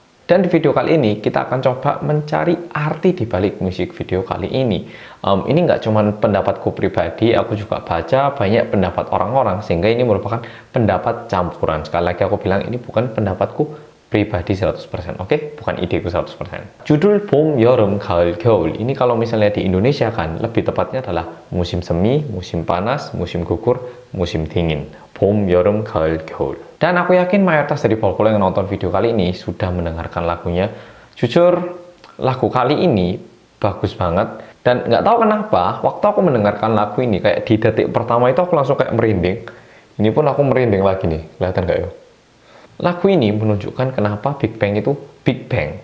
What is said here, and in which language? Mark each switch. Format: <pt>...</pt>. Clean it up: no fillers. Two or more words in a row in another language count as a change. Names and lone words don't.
<id>Dan di video kali ini kita akan coba mencari arti di balik musik video kali ini. Ini nggak cuma pendapatku pribadi, aku juga baca banyak pendapat orang-orang, sehingga ini merupakan pendapat campuran. Sekali lagi aku bilang ini bukan pendapatku pribadi 100%, oke? Bukan ideku 100%. Judul</id> <ko>봄, 여름, 가을, 겨울</ko> <id>ini kalau misalnya di Indonesia kan lebih tepatnya adalah musim semi, musim panas, musim gugur, musim dingin.</id> <ko>봄, 여름, 가을, 겨울.</ko> <id>Dan aku yakin mayoritas dari Polpol yang nonton video kali ini sudah mendengarkan lagunya. Jujur, lagu kali ini bagus banget. Dan nggak tahu kenapa, waktu aku mendengarkan lagu ini, kayak di detik pertama itu aku langsung kayak merinding. Ini pun aku merinding lagi nih, kelihatan nggak ya? Lagu ini menunjukkan kenapa Big Bang itu Big Bang.</id>